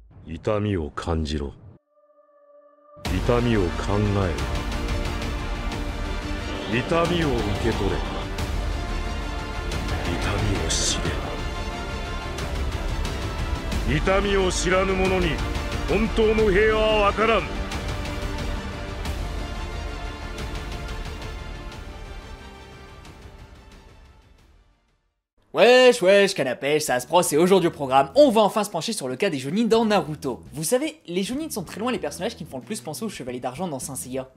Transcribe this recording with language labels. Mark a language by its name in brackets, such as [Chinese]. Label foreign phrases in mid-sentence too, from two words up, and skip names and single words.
[Japanese] 痛みを感じろ。痛みを考えろ。痛みを受け取れ。痛みを知れ。痛みを知らぬ者に本当の平和はわからん。 [French] Wesh wesh canapé, ça se pros et aujourd'hui au programme, on va enfin se pencher sur le cas des Jonin dans Naruto. Vous savez, les Jonin sont très loin les personnages qui me font le plus penser aux Chevaliers d'Argent dans Saint Seiya.